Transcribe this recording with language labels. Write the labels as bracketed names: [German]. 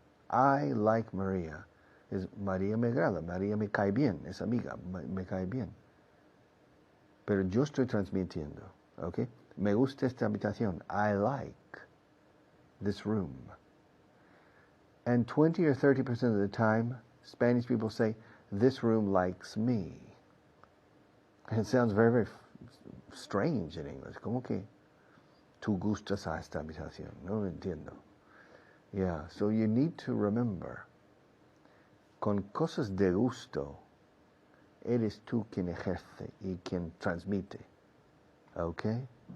[English] I like María. [Spanish] Es María me agrada, María me cae bien, es amiga, me cae bien. Pero yo estoy transmitiendo, ¿ok? Me gusta esta habitación. [English] I like this room. And 20 or 30% of the time, Spanish people say, this room likes me. It sounds very, very strange in English. [Spanish] ¿Cómo que tú gustas a esta habitación? No lo entiendo. [English] Yeah, so you need to remember, [Spanish] con cosas de gusto, eres tú quien ejerce y quien transmite. Okay?